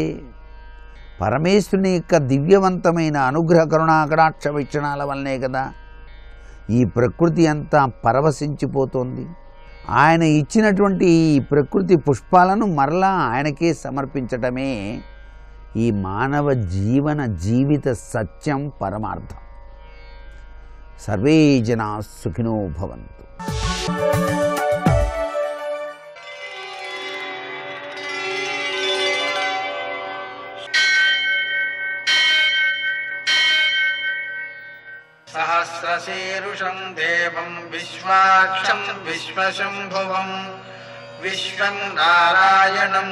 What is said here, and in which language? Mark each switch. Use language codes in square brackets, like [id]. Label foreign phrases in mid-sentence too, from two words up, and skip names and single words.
[te] పరమేశ్వరుని యొక్క దివ్యవంతమైన అనుగ్రహ కరుణాకటాక్ష వీక్షణాల వల్లనే కదా ఈ ప్రకృతి అంతా పరవశించిపోతోంది. ఆయన ఇచ్చినటువంటి ఈ ప్రకృతి పుష్పాలను మరలా ఆయనకే సమర్పించటమే ఈ మానవ జీవిత సత్యం, పరమార్థం. [sa] సర్వే జనా సుఖినో భవంతు. सहस्रशीर्षं देवं विश्वाक्षं विश्वशम्भुवं विश्वं नारायणं